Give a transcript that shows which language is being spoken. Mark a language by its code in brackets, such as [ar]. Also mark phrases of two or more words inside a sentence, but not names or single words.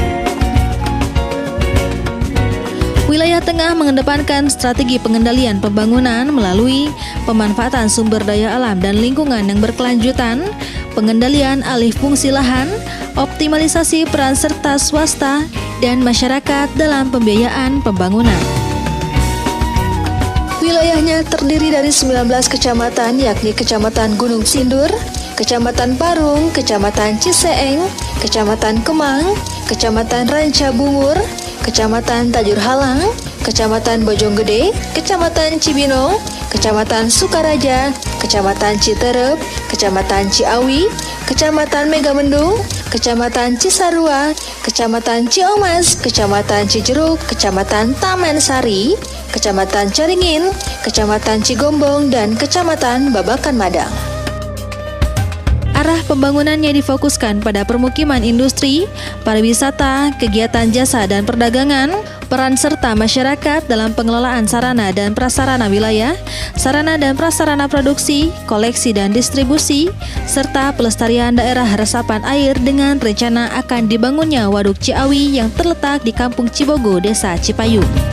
[id] Wilayah tengah mengedepankan strategi pengendalian pembangunan melalui pemanfaatan sumber daya alam dan lingkungan yang berkelanjutan, pengendalian alih fungsi lahan, optimalisasi peran serta swasta dan masyarakat dalam pembiayaan pembangunan. Wilayahnya terdiri dari 19 kecamatan, yakni Kecamatan Gunung Sindur, Kecamatan Parung, Kecamatan Ciseeng, Kecamatan Kemang, Kecamatan Ranca Bungur, Kecamatan Tajur Halang, Kecamatan Bojonggede, Kecamatan Cibinong, Kecamatan Sukaraja, Kecamatan Citerep, Kecamatan Ciawi, Kecamatan Megamendung, Kecamatan Cisarua, Kecamatan Ciomas, Kecamatan Cijeruk, Kecamatan Taman Sari, Kecamatan Caringin, Kecamatan Cigombong, dan Kecamatan Babakan Madang. Arah pembangunannya difokuskan pada permukiman industri, pariwisata, kegiatan jasa dan perdagangan, peran serta masyarakat dalam pengelolaan sarana dan prasarana wilayah, sarana dan prasarana produksi, koleksi dan distribusi, serta pelestarian daerah resapan air dengan rencana akan dibangunnya Waduk Ciawi yang terletak di Kampung Cibogo, Desa Cipayung.